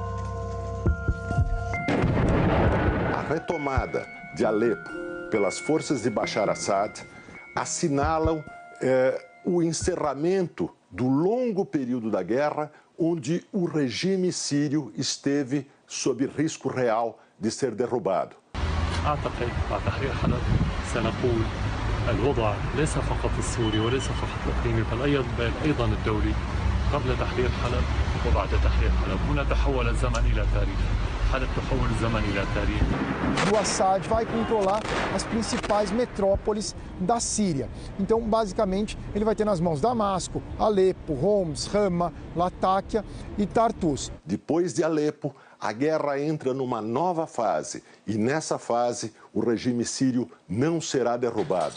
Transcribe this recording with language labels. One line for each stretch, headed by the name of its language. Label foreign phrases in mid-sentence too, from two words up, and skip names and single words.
Portuguese: A retomada de Alepo pelas forças de Bashar al-Assad assinalam o encerramento do longo período da guerra, onde o regime sírio esteve sob risco real de ser derrubado.
Arabic: الوضع ليس فقط السوري وليس فقط الإقليمي بل أيضا الدولي قبل تحرير حلب وبعد تحرير حلب. هنا تحول الزمن إلى تاريخ. حلب تحول الزمن إلى تاريخ.
Portuguese: O Assad vai controlar as principais metrópoles da Síria. Então, basicamente, ele vai ter nas mãos Damasco, Alepo, Homs, Rama, Latáquia e Tartus. Depois de Alepo, a guerra entra numa nova fase e nessa fase o regime sírio não será derrubado.